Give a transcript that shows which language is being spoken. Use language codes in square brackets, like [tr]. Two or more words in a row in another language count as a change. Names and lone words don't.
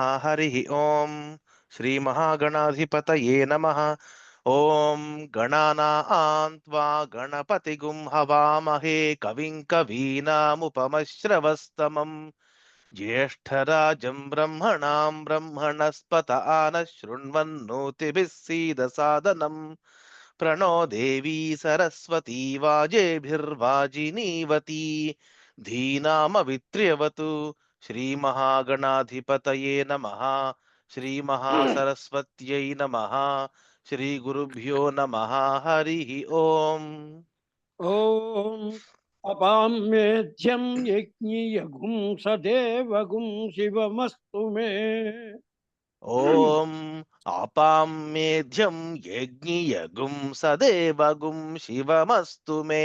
[sa] హరి ఓం. శ్రీ మహాగణాధిపతయే నమః. ఓం గణానాం త్వా గణపతిగుం హవామహే కవిం కవీనాముపమశ్రవస్తమం జ్యేష్ఠరాజం బ్రహ్మణాం బ్రహ్మణస్పత ఆనః శృణ్వన్నోతిభిः सीदसादनं प्रणो देवी सरस्वती वाजेभिर्वाजिनीवती धीनामवित्र्यवतु। श्री महागणाधिपतये नमः. श्री महासरस्वत्यै नमः. श्री गुरुभ्यो नमः. हरि ओम. ఓం అపామ్యేధ్యం యజ్ఞియగుం సదేవగుం శివమస్తు మే. ఓం ఆపామ్యేధ్యం యజ్ఞియగుం సదేవగుం శివమస్తు మే.